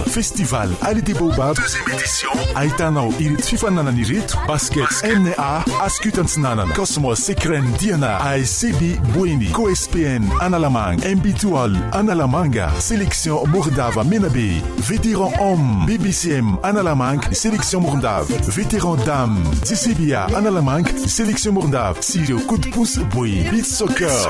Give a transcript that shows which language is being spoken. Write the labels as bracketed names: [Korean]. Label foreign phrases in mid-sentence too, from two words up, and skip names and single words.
[Malagasy] Festival Allée des Baobabs 2e édition ahitanao ireto fifaninanana ireto: basket MNA Askutansinanana, Cosmos Sekren Diana, ASCB Boeny, COSPN Analamanga, MB2All Analamanga, Sélection Morondava Menabe, [French] Vétéran Homme [Malagasy] BBCM Analamanga, Sélection Morondava, [French] Vétéran Dame [Malagasy] DCBA Analamanga, Sélection Morondava sy ireo Kotoposy Boy, [English] Beach Soccer,